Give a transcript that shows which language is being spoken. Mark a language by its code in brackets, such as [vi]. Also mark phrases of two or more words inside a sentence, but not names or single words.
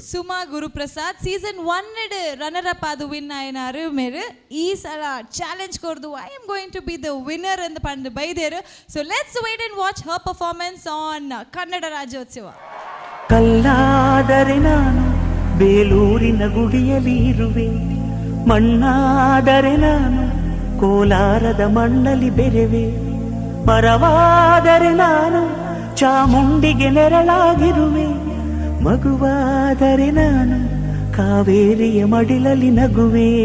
[tcy] ಸುಮಾ ಗುರುಪ್ರಸಾದ್ ಸೀಸನ್ 1 [en] runner up [tcy] ಆದು ವಿನ್ ಆಯ್ನಾರು ಮೇರೆ ಈ ಸಲ ಚಾಲೆಂಜ್ ಕೊರ್ದು [en] I am going to be the winner [tcy] ಅಂತ ಪಂಡು ಬೈದೇರು. [en] So let's wait and watch her performance on Kannada Rajyotsava. [kn] ಕಲ್ಲಾದರೆ ನಾನು ಬೇಲೂರಿನ ಗುಡಿಯಲ್ಲಿ ಇರುವೆ, ಮಣ್ಣಾದರೆ ನಾನು ಕೋಲಾರದ ಮಣ್ಣಲ್ಲಿ ಬೆರೆವೆ, ಮರವಾದರೆ ನಾನು ಚಾಮುಂಡಿಗೆ ನೆರಳಾಗಿರುವೆ, ಮಗುವಾದರೆ ನಾನು ಕಾವೇರಿಯ ಮಡಿಲಲ್ಲಿ ನಗುವೆ.